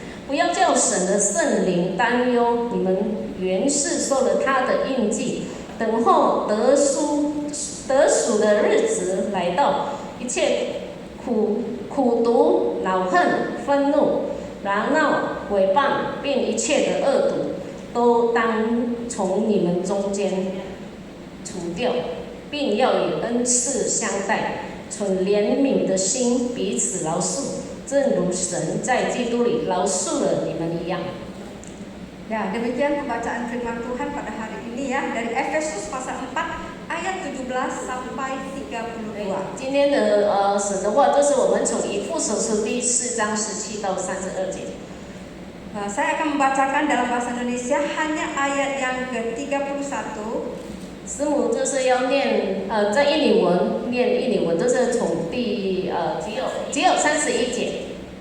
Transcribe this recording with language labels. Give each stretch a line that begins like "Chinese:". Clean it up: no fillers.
Chinese: 不要叫神的圣灵担忧，你们原是受了他的印记，等候得赎的日子来到，一切苦毒、恼恨、愤怒、嚷闹、毁谤，并一切的恶毒，都当从你们中间除掉，并要以恩赐相待，存怜悯的心，彼此饶恕，正如神在基督里饶恕了你们一样。
Indonesian: Ya, demikian pembacaan firman Tuhan pada hari ini ya dari Efesus pasal 4 ayat 17 sampai 32.
Chinese: 今天的神的话，就是我们从以弗所书第4章17到32节。
Indonesian: Saya akan membacakan dalam bahasa Indonesia hanya ayat yang ke-31.
Chinese: 师母就是要念在印尼文念印尼文，就是从只有31节。